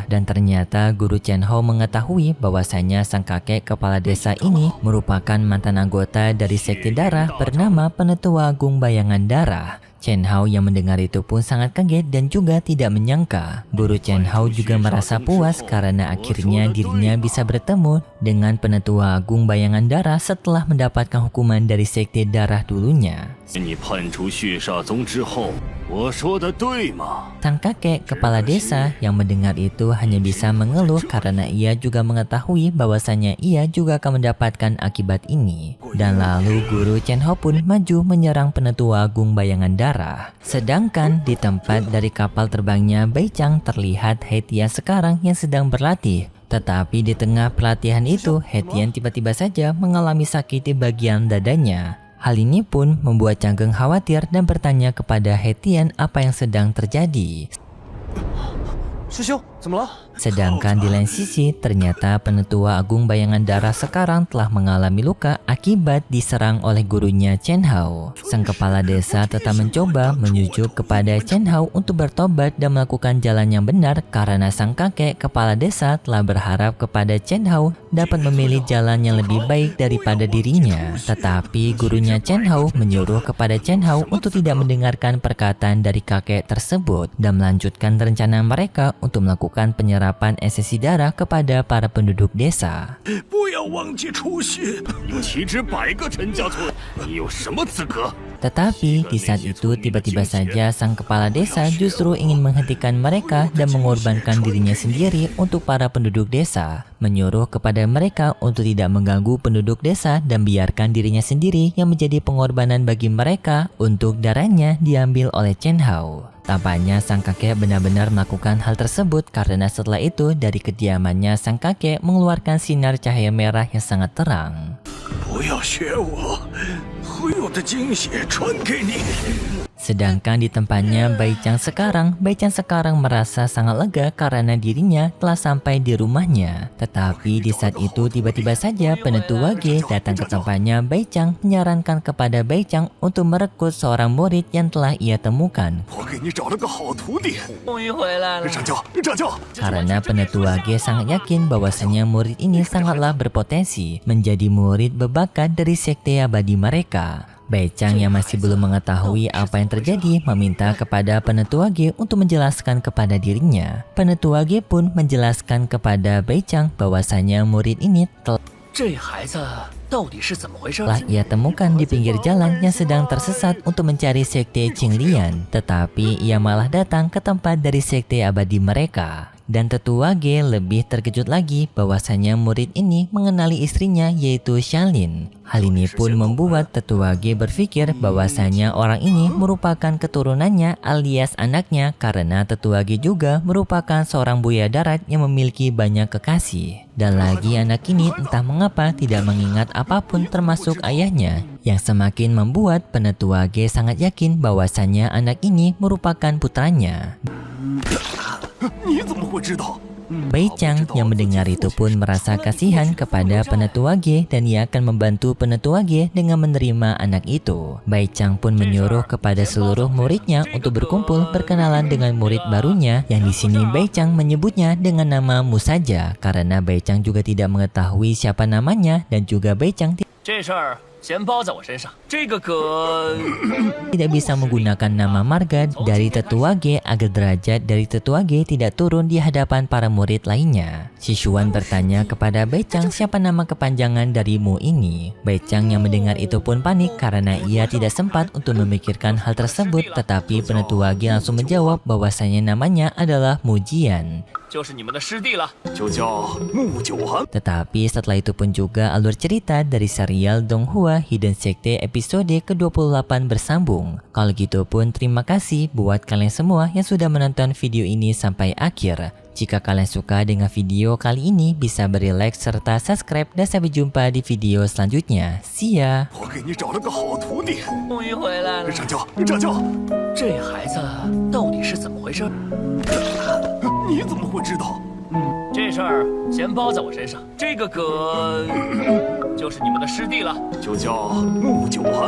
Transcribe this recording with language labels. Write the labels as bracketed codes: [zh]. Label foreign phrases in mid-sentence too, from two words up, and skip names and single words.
[id] Dan ternyata Guru Chen Hao mengetahui bahwasanya sang kakek kepala desa ini merupakan mantan anggota dari sekte darah bernama Penetua Agung Bayangan Darah. Chen Hao yang mendengar itu pun sangat kaget dan juga tidak menyangka. Guru Chen Hao juga merasa puas karena akhirnya dirinya bisa bertemu dengan Penetua Agung Bayangan Darah setelah mendapatkan hukuman dari sekte darah dulunya. [zh] 你判除血煞宗之后，我说的对吗？ [id] Sang kakek kepala desa yang mendengar itu hanya bisa mengeluh karena ia juga mengetahui bahwasanya ia juga akan mendapatkan akibat ini. Dan lalu Guru Chen Hao pun maju menyerang Penetua Agung Bayangan Darah. Sedangkan di tempat dari kapal terbangnya Baichang terlihat He Tian sekarang yang sedang berlatih. Tetapi di tengah pelatihan itu, He Tian tiba-tiba saja mengalami sakit di bagian dadanya. Hal ini pun membuat Canggeng khawatir dan bertanya kepada He Tian apa yang sedang terjadi. [zh] 师兄， 怎么了？ [id] Sedangkan di lain sisi, ternyata Penetua Agung Bayangan Darah sekarang telah mengalami luka akibat diserang oleh gurunya Chen Hao. Sang kepala desa tetap mencoba menyujuk kepada Chen Hao untuk bertobat dan melakukan jalan yang benar karena sang kakek kepala desa telah berharap kepada Chen Hao dapat memilih jalan yang lebih baik daripada dirinya. Tetapi gurunya Chen Hao menyuruh kepada Chen Hao untuk tidak mendengarkan perkataan dari kakek tersebut dan melanjutkan rencana mereka untuk melakukan penyerapan esensi darah kepada para penduduk desa. [zh] 不要忘记初心。岂止100个陈家村，你有什么资格？ [id] Tetapi di saat itu tiba-tiba saja sang kepala desa justru ingin menghentikan mereka dan mengorbankan dirinya sendiri untuk para penduduk desa. Menyuruh kepada mereka untuk tidak mengganggu penduduk desa dan biarkan dirinya sendiri yang menjadi pengorbanan bagi mereka untuk darahnya diambil oleh Chen Hao. Tampaknya sang kakek benar-benar melakukan hal tersebut karena setelah itu dari kediamannya sang kakek mengeluarkan sinar cahaya merah yang sangat terang. [zh] 不要学我，会我的精血传给你。 [id] Sedangkan di tempatnya Bai Chang sekarang merasa sangat lega karena dirinya telah sampai di rumahnya. Tetapi di saat itu tiba-tiba saja Penetua Ge datang ke tempatnya Bai Chang menyarankan kepada Bai Chang untuk merekrut seorang murid yang telah ia temukan. [zh] 我给你找了个好徒弟。终于回来了。上校，上校， [id] Karena Penetua Ge sangat yakin bahwasanya murid ini sangatlah berpotensi menjadi murid berbakat dari sekte abadi mereka. Bai Chang yang masih belum mengetahui apa yang terjadi meminta kepada Penetua Ge untuk menjelaskan kepada dirinya. Penetua Ge pun menjelaskan kepada Bai Chang bahwasanya murid ini [zh] 这孩子到底是怎么回事？ [id] telah ia temukan di pinggir jalan yang sedang tersesat untuk mencari sekte Qinglian. Tetapi ia malah datang ke tempat dari sekte abadi mereka. Dan Tetua Ge lebih terkejut lagi bahwasanya murid ini mengenali istrinya yaitu Xiaolin. Hal ini pun membuat Tetua Ge berpikir bahwasanya orang ini merupakan keturunannya alias anaknya karena Tetua Ge juga merupakan seorang buaya darat yang memiliki banyak kekasih. Dan lagi anak ini entah mengapa tidak mengingat apapun termasuk ayahnya, yang semakin membuat Penetua Ge sangat yakin bahwasanya anak ini merupakan putranya. [zh] 你怎么会知道？ [id] Bai Chang yang mendengar itu pun merasa kasihan kepada Penetua Ge dan ia akan membantu Penetua Ge dengan menerima anak itu. Bai Chang pun menyuruh kepada seluruh muridnya untuk berkumpul berkenalan dengan murid barunya yang di sini Bai Chang menyebutnya dengan nama Mu saja karena Bai Chang juga tidak mengetahui siapa namanya dan juga Bai Chang [zh] 这事儿先包在我身上。这个可 [id] tidak bisa menggunakan nama marga dari Tetua Ge agar derajat dari Tetua Ge tidak turun di hadapan para murid lainnya. Sishuan bertanya kepada Bai Chang siapa nama kepanjangan dari Mu ini. Bai Chang yang mendengar itu pun panik karena ia tidak sempat untuk memikirkan hal tersebut, tetapi Penetua Ge langsung menjawab bahwasanya namanya adalah Mu Jian. [zh] 就是你们的师弟了。就叫木九寒。 [id] Tetapi setelah itu pun juga alur cerita dari serial Donghua Hidden Sekte episode ke-28 bersambung. Kalau gitu pun terima kasih buat kalian semua yang sudah menonton video ini sampai akhir. Jika kalian suka dengan video kali ini bisa beri like serta subscribe dan sampai jumpa di video selanjutnya. [en] See ya! [zh] 我给你找了个好徒弟。终于回来了。上校，上校，这孩子到底是怎么回事？你怎么会知道？这事儿先包在我身上。这个可就是你们的师弟了。就叫木九寒。